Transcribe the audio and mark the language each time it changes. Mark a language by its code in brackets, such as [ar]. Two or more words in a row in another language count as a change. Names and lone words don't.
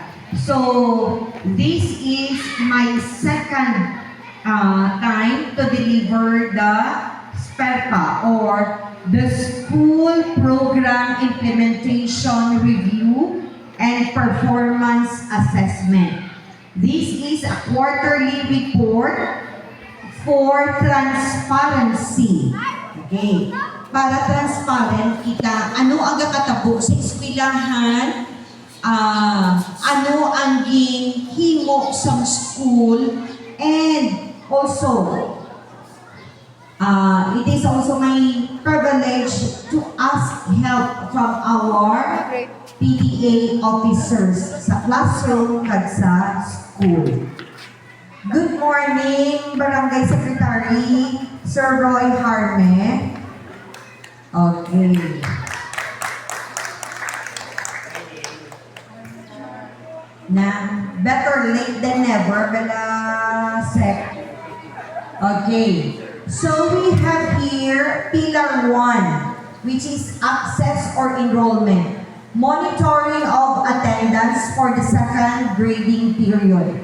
[en] So, this is my second time to deliver the SPERPA, or the School Program Implementation Review and Performance Assessment. This is a quarterly report for transparency. [hil] Okay. Para transparent kita, ano ang katabo sa eskwelahan, ano ang himo sa school, [en] and also, it is also my privilege to ask help from our PTA officers [hil] sa classroom at sa school. [en] Good morning, Barangay Secretary Sir Roy Harme. Okay. [hil] Na [en] better late than never, [hil] bala sec. [en] Okay. So we have here Pillar 1, which is access or enrollment. Monitoring of attendance for the second grading period.